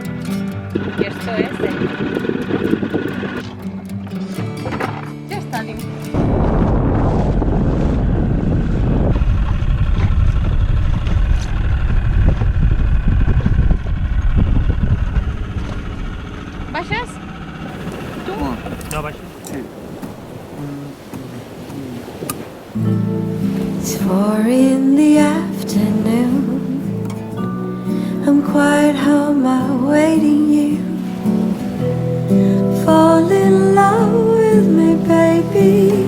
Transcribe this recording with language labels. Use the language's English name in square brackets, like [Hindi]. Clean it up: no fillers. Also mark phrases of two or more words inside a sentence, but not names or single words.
[Spanish] I esto es... [Catalan] Ja està [Spanish] limpio. [Catalan] Baixes? No, baixa. [English] It's 4 in the afternoon. I'm quiet home awaiting you. Fall in love with me, baby.